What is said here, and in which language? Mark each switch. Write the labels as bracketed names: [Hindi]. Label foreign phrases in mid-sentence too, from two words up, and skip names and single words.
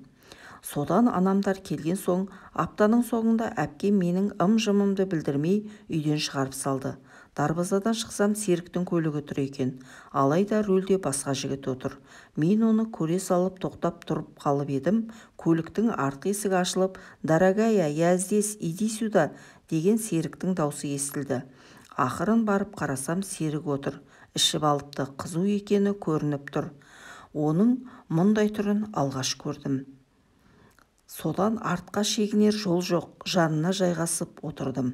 [Kazakh] Содан анамдар келген соң, аптаның соңында әпкем менің ым-жымымды білдірмей үйден шығарып салды. Дарбазадан шықсам, Серіктің көлігі тұр екен. Алайда рөлде басқа жігіт отыр. Мен оны көре салып тоқтап тұрып қалып едім. Көліктің артқы есігі ашылып, [Russian] «Дорогая, я здесь, иди сюда» [Kazakh] деген Серіктің даусы естілді. Ақырын барып қарасам, Серік отыр. Ішіп алыпты, қызу екені көрініп тұр. Оның мұндай түрін алғаш көрдім. Содан артқа шегінер жол жоқ, жанына жайғасып отырдым.